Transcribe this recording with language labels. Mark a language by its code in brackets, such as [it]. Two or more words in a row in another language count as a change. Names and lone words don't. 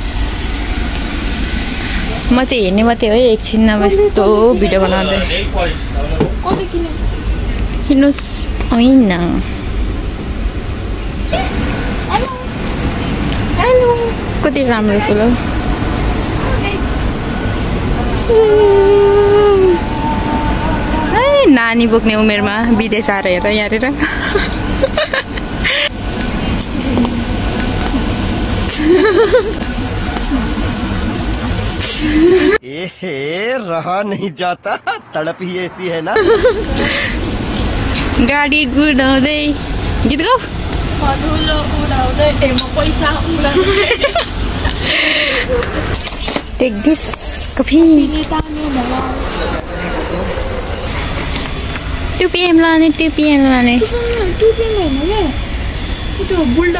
[ne] म चाहिँ हेर्ने मात्रै हो एकछिन अब यस्तो भिडियो बनाउँदै किन्नुहोस् होइन कति राम्रो फुल हो नानी बोक्ने उमेरमा विदेश आएर हेर यहाँनिर [hi] एहे रहा नहीं जाता तड़प ही ऐसी है ना [ne] गाडी गुडाउँदै गीत गाऊ [en] Take this coffee. [ne] 2 PM लाने 2 PM लाने 2 PM होइन के त्यो बुलडग